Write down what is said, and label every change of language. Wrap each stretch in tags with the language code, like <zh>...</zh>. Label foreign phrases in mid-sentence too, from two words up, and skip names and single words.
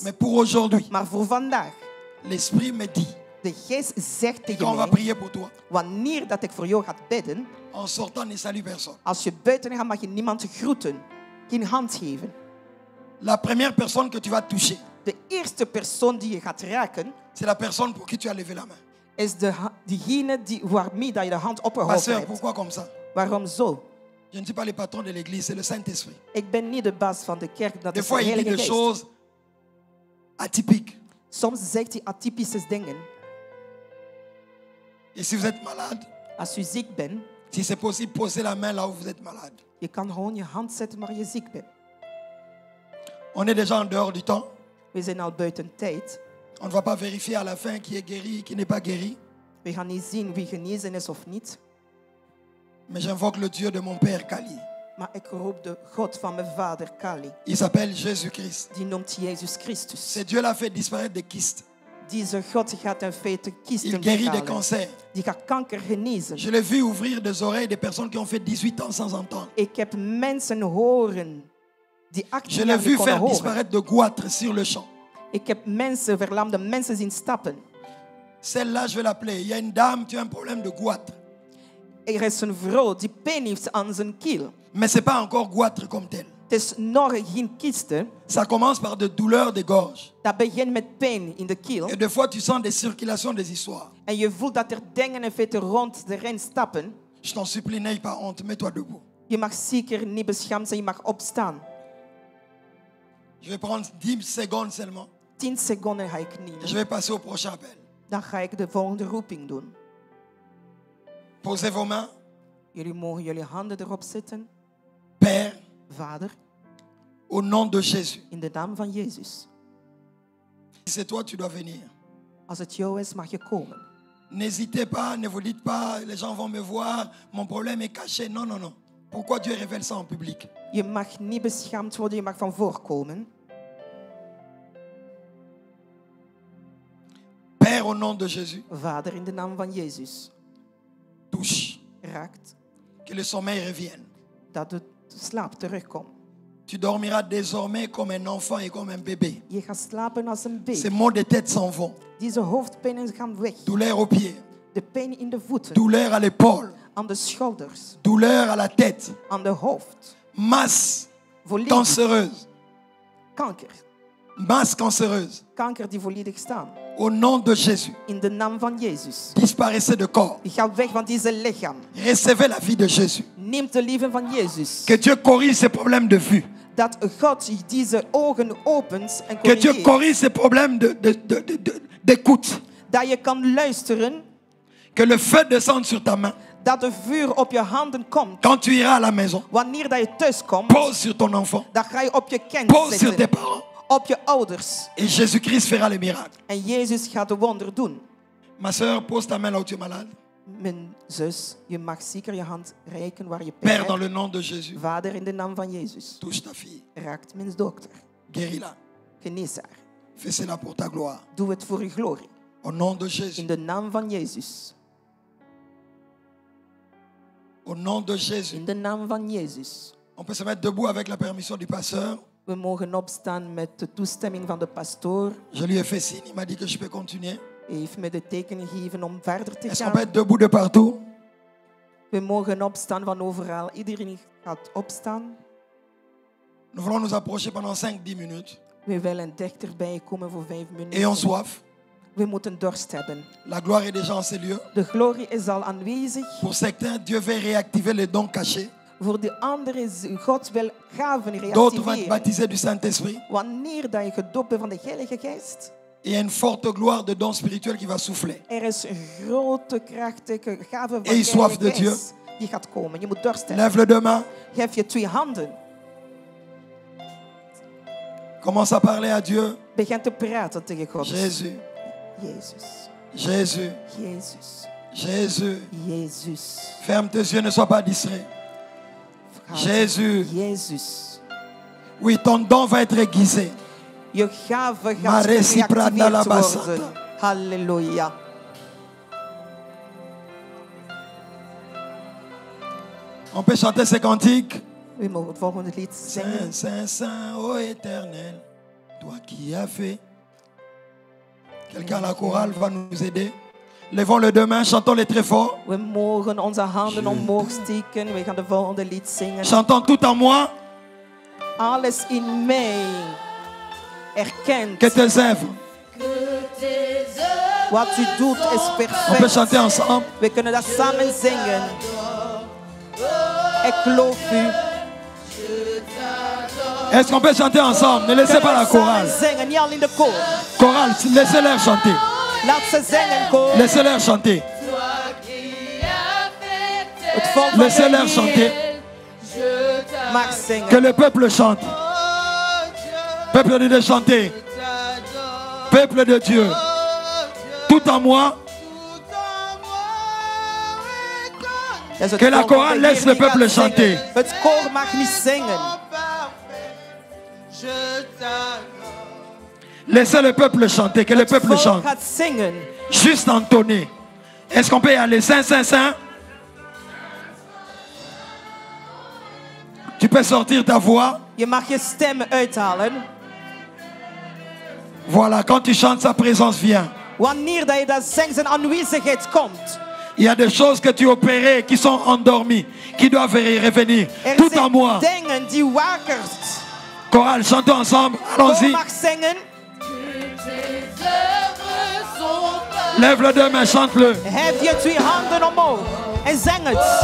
<fr>Mais pour aujourd'hui,</fr> <nl>maar voor vandaag.</nl> <fr>l'Esprit me dit,</fr> <nl>De geest zegt</nl> <fr>quand on</fr> <nl>tegen</nl> <fr>va</fr> <nl>mij,</nl> <fr>prier pour toi,</fr> <nl>wanneer dat ik voor jou ga bidden,</nl> <fr>en sortant, ne salue personne.</fr> <nl>als je buiten gaat, mag je niemand groeten, geen hand geven.</nl> <fr>La première personne que tu vas toucher,</fr> <nl>De eerste persoon die je gaat raken,</nl> <fr>c'est la personne pour qui tu as levé la main.</fr> <nl>is diegene waarmee dat je de hand opgehouden</nl> <fr>Pasteur,</fr> <nl>hebt.</nl> <fr>pourquoi comme ça?</fr> <nl>Waarom zo?</nl> <fr>Je ne suis pas le patron de l'église, c'est le Saint-Esprit.</fr> <nl>Ik ben niet de baas van de kerk, dat</nl> <fr>Des</fr> <nl>is de</nl> <fr>fois, il dit</fr> <nl>Heilige</nl> <fr>des</fr> <nl>Geest.</nl> <fr>choses atypiques.</fr> <nl>Soms zegt hij atypische dingen.</nl> <fr>Et si vous êtes malade,</fr> <nl>Als u ziek bent,</nl> <fr>si c'est possible, posez la main là où vous êtes malade.</fr> <nl>je kan gewoon je hand zetten waar je ziek bent.</nl> <fr>On est déjà en dehors du temps.</fr> <nl>We zijn al buiten tijd.</nl> <fr>On ne va pas vérifier à la fin qui est guéri, qui n'est pas guéri.</fr> <nl>We gaan niet zien wie genezen is of niet.</nl> <fr>Mais j'invoque le Dieu de mon Père Kali.</fr> <nl>Maar ik roep de God van mijn vader Kali.</nl> <fr>Il s'appelle Jésus-Christ.</fr> <nl>Die noemt Jezus Christus.</nl> <fr>C'est Dieu l'a fait disparaître des kystes.</fr> <nl>Deze God gaat in feite</nl> <fr>Il</fr> <nl>kisten</nl> <fr>guérit des</fr> <nl>weghalen.</nl> <fr>cancers.</fr> <nl>Die gaat kanker genezen.</nl> <fr>Je l'ai vu ouvrir des oreilles des personnes qui ont fait 18 ans sans entendre.</fr> <nl>Ik heb mensen horen die 18</nl> <fr>Je l'ai</fr> <nl>jaar niet</nl> <fr>vu</fr> <nl>konden</nl> <fr>faire</fr> <nl>horen.</nl> <fr>disparaître de goitres sur le champ.</fr> <nl>Ik heb mensen, verlamde mensen zien stappen.</nl> <fr>Celle-là, je vais l'appeler. Il y a une dame qui a un problème de goitre.</fr> <nl>Er is een vrouw die pijn heeft aan zijn kiel.</nl> <fr>Mais ce n'est pas encore goitre comme tel.</fr> <nl>Het is nog geen kisten.</nl> <fr>Ça commence par de douleurs de gorge.</fr> <nl>Dat begint met pijn in de kiel.</nl> <fr>Et des fois, tu sens des circulations des histoires.</fr> <nl>En je voelt dat er dingen in feite rond erin stappen.</nl> <fr>Je t'en supplie, n'aie pas honte. Mets-toi debout.</fr> <nl>Je mag zeker niet beschaamd zijn, je mag opstaan.</nl> <fr>Je vais prendre 10 secondes seulement.</fr> <nl>10 seconden ga ik</nl> <fr>Et je</fr> <nl>nemen.</nl> <fr>vais passer au prochain appel.</fr> <nl>Dan ga ik de volgende roeping doen.</nl> <fr>Posez vos mains.</fr> <nl>Jullie mogen jullie handen erop zetten.</nl> <fr>Père,</fr> <nl>Vader,</nl> <fr>au nom de Jésus.</fr> <nl>in de naam van Jezus.</nl> <fr>Si c'est toi, tu dois venir.</fr> <nl>Als het jou is, mag je komen.</nl> <fr>N'hésitez pas, ne vous dites pas, les gens vont me voir, mon problème est caché. Non, non, non. Pourquoi Dieu révèle ça en public?</fr> <nl>Je mag niet beschaamd worden, je mag van voorkomen.</nl> <fr>Père, au nom de Jésus,</fr> <nl>Vader, in de naam van Jezus.</nl> <fr>touche.</fr> <nl>Raakt</nl> <fr>Que le sommeil revienne.</fr> <nl>dat de slaap terugkomt.</nl> <fr>Tu dormiras désormais comme un enfant et comme un bébé.</fr> <nl>Je gaat slapen als een</nl> <fr>Ces</fr> <nl>baby.</nl> <fr>maux de tête s'en vont.</fr> <nl>Deze hoofdpijnen gaan weg.</nl> <fr>Douleur aux pieds.</fr> <nl>De pijn in de voeten,</nl> <fr>Douleur à l'épaule.</fr> <nl>aan de schouders,</nl> <fr>Douleur à la tête.</fr> <nl>aan de hoofd.</nl> <fr>Masse</fr> <nl>Volledig</nl> <fr>cancéreuse.</fr> <nl>kanker.</nl> <fr>Masse cancéreuse.</fr> <nl>Kanker die volledig staan.</nl> <fr>Au nom de Jésus.</fr> <nl>In de naam van Jezus.</nl> <fr>Disparaissez de corps.</fr> <nl>Je gaat weg van deze lichaam.</nl> <fr>Recevez la vie de Jésus.</fr> <nl>Neem de leven van Jezus.</nl> <fr>Que Dieu corrige ces problèmes de vue.</fr> <nl>Dat God deze ogen opent en</nl> <fr>Que Dieu</fr> <nl>corrigeert.</nl> <fr>corrige ces problèmes d'écoute.</fr> <nl>Dat je kan luisteren.</nl> <fr>Que le feu descende sur ta main.</fr> <nl>Dat de vuur op je handen komt.</nl> <fr>Quand tu iras à la maison,</fr> <nl>Wanneer dat je thuis komt,</nl> <fr>pose sur ton enfant.</fr> <nl>dan ga je op je kind</nl> <fr>Pose sur tes</fr> <nl>zitten.</nl> <fr>parents.</fr> <nl>Op je ouders.</nl> <fr>Et Jésus-Christ fera les miracles.</fr> <nl>En Jezus gaat de wonder doen.</nl> <fr>Ma soeur, pose ta main là où tu es malade.</fr> <nl>Mijn zus, je mag zeker je hand reiken waar je pijn</nl> <fr>Père,</fr> <nl>hebt.</nl> <fr>dans le nom de Jésus,</fr> <nl>Vader, in de naam van Jezus.</nl> <fr>touche ta fille.</fr> <nl>Raakt mijn dochter.</nl> <fr>Guéris-la.</fr> <nl>Genees haar.</nl> <fr>Fais cela pour ta gloire.</fr> <nl>Doe het voor uw glorie.</nl> <fr>Au nom de Jésus.</fr> <nl>In de naam van Jezus.</nl> <fr>Au nom de Jésus.</fr> <nl>In de naam van Jezus.</nl> <fr>On peut se mettre debout avec la permission du pasteur.</fr> <nl>We mogen opstaan met de toestemming van de pastoor.</nl> <fr>Je lui ai fait signe, il m'a dit que je peux continuer.</fr> <nl>Hij heeft me de teken gegeven om verder te</nl> <fr>Est-ce qu'on peut</fr> <nl>gaan.</nl> <fr>être debout de partout?</fr> <nl>We mogen opstaan van overal. Iedereen gaat opstaan.</nl> <fr>Nous voulons nous approcher pendant 5-10 minutes.</fr> <nl>We willen dichterbij komen voor 5</nl> <fr>Ayons</fr> <nl>minuten.</nl> <fr>soif.</fr> <nl>We moeten dorst hebben.</nl> <fr>La gloire est déjà en ces lieux.</fr> <nl>De glorie is al aanwezig.</nl> <fr>Pour certains, Dieu veut réactiver les dons cachés.</fr> <nl>Voor de anderen, God wil gaven</nl> <fr>D'autres vont être</fr> <nl>reactiveren.</nl> <fr>baptisés du Saint-Esprit.</fr> <nl>Wanneer dat je gedoopt bent van de Heilige Geest,</nl> <fr>Il y a une forte gloire de dons spirituels qui va souffler.</fr> <nl>er is een grote, krachtige gave van de</nl> <fr>Aie soif</fr> <nl>Heilige</nl> <fr>de Dieu.</fr> <nl>Geest die gaat komen. Je moet dorst hebben.</nl> <fr>Lève le deux mains.</fr> <nl>Geef je 2 handen.</nl> <fr>Commence à parler à Dieu.</fr> <nl>Begin te praten tegen God.</nl> <fr>Jésus,</fr> <nl>Jezus.</nl> <fr>Jésus,</fr> <nl>Jezus.</nl> <fr>Jésus.</fr> <nl>Jezus.</nl> <fr>Ferme tes yeux, ne sois pas distrait. Jésus.</fr> <nl>Jezus.</nl> <fr>Oui, ton don va être aiguisé.</fr> <nl>Je gave Ma gaat reciprana la gereactiveerd basata. worden. Halleluja.</nl> <fr>On peut chanter ces cantiques.</fr> <nl>We mogen het volgende lied zingen.</nl> <fr>Saint, Saint, Saint, ô éternel, toi qui as fait. Quelqu'un à la chorale va nous aider. Levons les deux mains, chantons-les très fort.</fr> <nl>We mogen onze handen omhoog steken. We gaan de volgende lied zingen.</nl> <fr>Chantons tout en moi</fr> <nl>Alles in mij erkent.</nl> <fr>que tes œuvres.</fr> <nl>Wat u doet is</nl> <fr>On peut</fr> <nl>perfect.</nl> <fr>chanter ensemble.</fr> <nl>We kunnen dat samen zingen. Ik loof u.</nl> <fr>Est-ce qu'on peut chanter ensemble? Ne laissez pas la chorale.</fr> <nl>Samen zingen, niet al in de koor.</nl> <fr>Chorale, laissez-les chanter.</fr> <nl>Laat ze zingen, koor.</nl> <fr>Laissez-les chanter.</fr> <nl>Het volk van</nl> <fr>Laissez-les</fr> <nl>de</nl> <fr>chanter.</fr> <nl>Heer mag</nl> <fr>Que</fr> <nl>zingen.</nl> <fr>le peuple chante. Peuple de Dieu, chantez. Peuple de Dieu. Tout en moi.</fr> <nl>Dat is het</nl> <fr>Que la</fr> <nl>volk van</nl> <fr>chorale</fr> <nl>de</nl> <fr>laisse</fr> <nl>Heer</nl> <fr>le</fr> <nl>die gaat</nl> <fr>peuple</fr> <nl>zingen.</nl> <fr>chanter.</fr> <nl>Het koor mag niet zingen.</nl> <fr>Laissez le peuple chanter. Que le</fr> <nl>Het</nl> <fr>peuple</fr> <nl>volk</nl> <fr>chante.</fr> <nl>gaat zingen.</nl> <fr>Juste entonner. Est-ce qu'on peut y aller? Saint, Saint, Saint. Tu peux sortir ta voix.</fr> <nl>Je mag je stem uithalen.</nl> <fr>Voilà, quand tu chantes, sa présence vient.</fr> <nl>Wanneer dat je dat zingt, zijn aanwezigheid komt.</nl> <fr>Il y a des choses que tu opérais qui sont endormies, qui doivent revenir.</fr> <nl>Er</nl> <fr>Tout en</fr> <nl>zijn</nl> <fr>moi.</fr> <nl>dingen die wakert.</nl> <fr>Chorale, chantons ensemble.</fr> <nl>Koor</nl> <fr>Allons-y.</fr> <nl>mag zingen.</nl> <fr>Lève le deux mains, chante-le.</fr> <nl>Hef je 2 handen omhoog. En zing het.</nl>